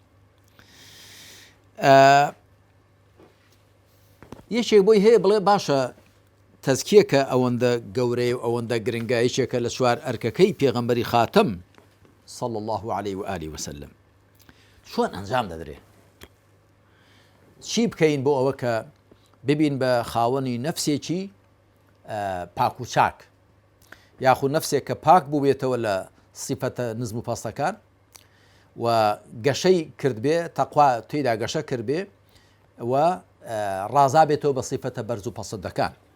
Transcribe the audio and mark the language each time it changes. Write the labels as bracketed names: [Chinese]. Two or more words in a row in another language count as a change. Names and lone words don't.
[Central Kurdish] یەکێک بۆی هەیە بڵێ باشە تەزکیەکە ئەوەندە گەورەی و ئەوەندە گرنگە، یەکێکە لە 4 ئەرکەکەی پێغەمبەری خاتەم [Arabic] صلی الله عليه وآله وسلم. [Central Kurdish] چۆن ئەنجام دەدرێ؟ چی بکەین بۆ ئەوە کە ببین بە خاوەنی نەفسێکی پاک و چاک، یاخود نەفسێک کە پاک بوو بێتەوە لە سیفەتە نزم و پەستەکان و گەشەی کردبێ، تەقوا تێیدا گەشە کردبێ و ڕازا بێتەوە بە سیفەتە بەرز و پەسەندەکان.